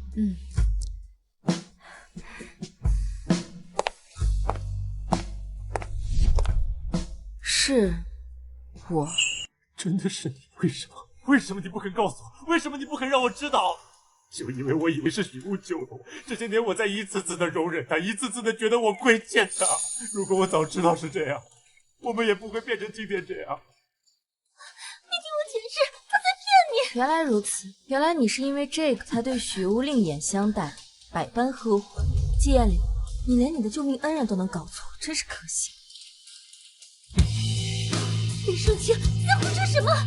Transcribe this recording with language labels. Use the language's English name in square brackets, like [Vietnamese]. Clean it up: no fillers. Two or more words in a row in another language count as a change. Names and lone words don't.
[Chinese] 是我。真的是你？為什麼？為什麼你不肯告訴我？為什麼你不肯讓我知道？就因為我以為是許霧救了我，這些年我在一次次的容忍他，一次次的覺得我虧欠他。如果我早知道是這樣，我們也不會變成今天這樣。你聽我解釋，他在騙你。原來如此，原來你是因為這個才對許霧另眼相待，百般呵護。季彥里，你連你的救命恩人都能搞錯，真是可惜。林舒晴，你在胡說什麼？